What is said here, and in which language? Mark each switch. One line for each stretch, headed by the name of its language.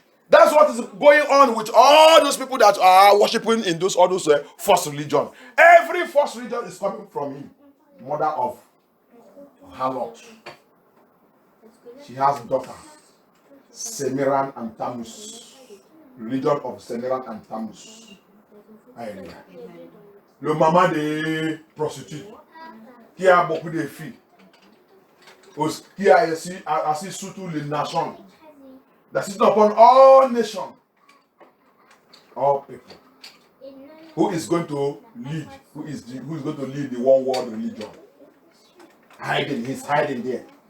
English: That's what is going on with all those people that are worshiping in all those false religions. Every false religion is coming from him, mother of Harlot. She has a daughter, Semiran and Tammuz. Religion of Semiran and Tammuz.
French: Le maman des prostituées, qui a beaucoup de filles, qui a assis sur toutes les nations.
English: That sits upon all nations, all people. Who is going to lead? Who is going to lead the one world religion? He's hiding there.